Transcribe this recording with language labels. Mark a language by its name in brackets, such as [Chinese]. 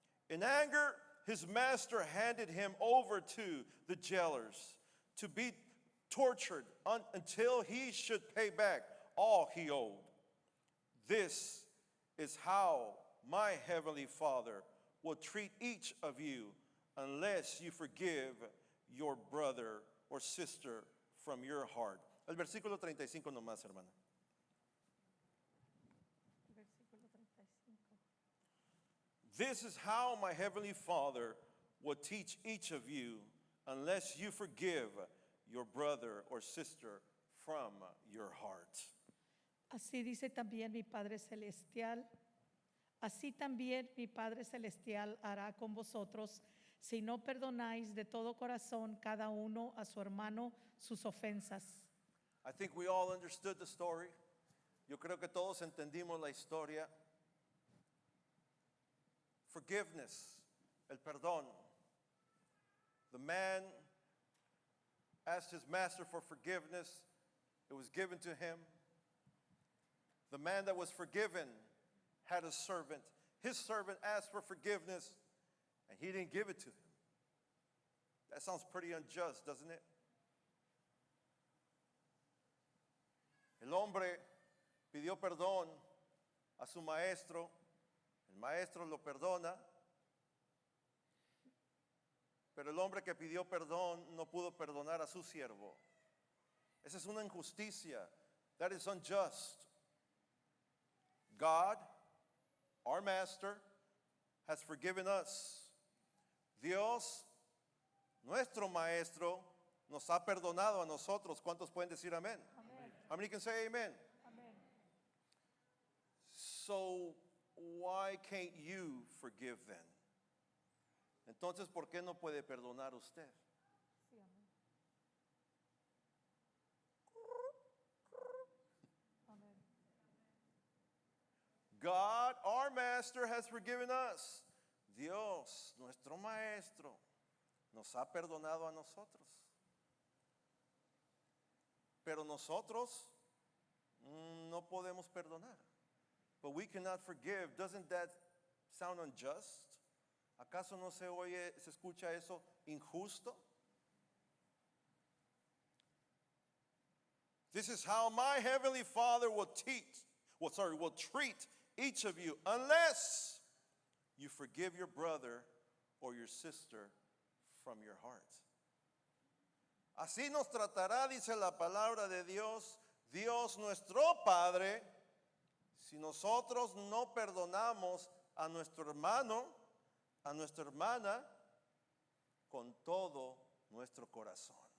[English] In anger, his master handed him over to the jailers to be tortured until he should pay back all he owed. This is how my heavenly Father will treat each of you unless you forgive your brother or sister from your heart. [Spanish] El versículo 35 nomás, hermana. [English] This is how my heavenly Father will teach each of you unless you forgive your brother or sister from your heart. [Spanish] Así dice también mi Padre Celestial. Así también mi Padre Celestial hará con vosotros si no perdonáis de todo corazón cada uno a su hermano sus ofensas. [English] I think we all understood the story. [Spanish] Yo creo que todos entendimos la historia. Forgiveness, el perdón. [English] The man asked his master for forgiveness. It was given to him. The man that was forgiven had a servant. His servant asked for forgiveness, and he didn't give it to him. That sounds pretty unjust, doesn't it? [Spanish] El hombre pidió perdón a su maestro. El maestro lo perdona. Pero el hombre que pidió perdón no pudo perdonar a su siervo. Esa es una injusticia. [English] That is unjust. God, our master, has forgiven us. [Spanish] Dios, nuestro maestro, nos ha perdonado a nosotros. ¿Cuántos pueden decir amén? Amén. [English] How many can say amen? [Spanish] Amén. [English] So, why can't you forgive then? [Spanish] Entonces, ¿por qué no puede perdonar usted? Sí, amén. Amén. [English] God, our master, has forgiven us. [Spanish] Dios, nuestro maestro, nos ha perdonado a nosotros. Pero nosotros no podemos perdonar. [English] But we cannot forgive. Doesn't that sound unjust? [Spanish] ¿Acaso no se oye, se escucha eso injusto? [English] This is how my heavenly Father will treat each of you unless you forgive your brother or your sister from your heart. [Spanish] Así nos tratará, dice la palabra de Dios, Dios nuestro Padre, si nosotros no perdonamos a nuestro hermano, a nuestra hermana, con todo nuestro corazón.